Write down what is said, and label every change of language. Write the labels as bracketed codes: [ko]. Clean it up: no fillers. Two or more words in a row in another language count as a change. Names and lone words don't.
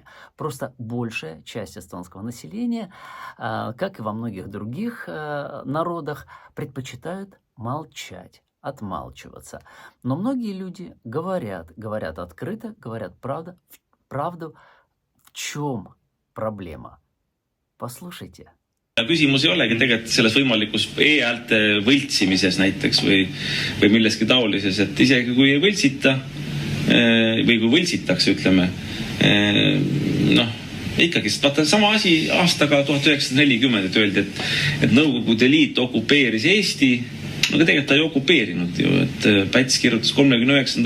[ru] Просто большая часть эстонского населения, как и во многих других народах, предпочитают молчать, отмалчиваться. Но многие люди говорят открыто, говорят правду. В чем проблема? Послушайте. [et] Küsimus ei olegi tegelikult selles võimalikus e-häälte võltsimises näiteks või milleski taolises, et isegi kui ei võltsita või kui võltsitakse, ütleme, ikkagi, sest vaata sama asi aastaga 1940, et öeldi, et Nõukogude Liit okupeeris Eesti, aga tegelikult ta ei okupeerinud ju, et Päts kirjutas 39.